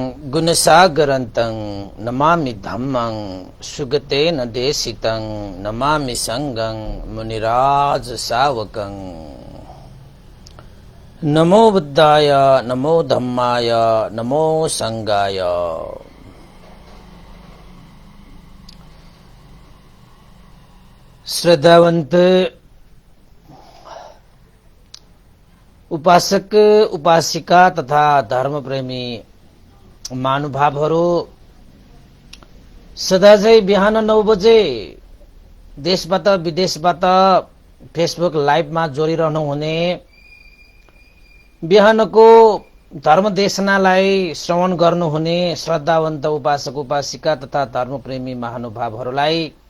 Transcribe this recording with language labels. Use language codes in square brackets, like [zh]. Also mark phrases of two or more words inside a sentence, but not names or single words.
[pi] गुणसागरन्तं नमामि धम्मं सुगतेन देशितं नमामि संगं मुनिराज सावकं। नमो बुद्धाय नमो धम्माय नमो संगाय। [ne] श्रद्धावंत उपासक उपासिका तथा धर्म प्रेमी महानुभावहरू, सदा चाहिँ बिहान 9 बजे देशबाट विदेशबाट फेसबुक लाइभमा जोडिरहनु हुने, बिहानको धर्म देशनालाई श्रवण गर्नुहुने श्रद्धावन्त उपासक उपासिका तथा धर्मप्रेमी महानुभावहरूलाई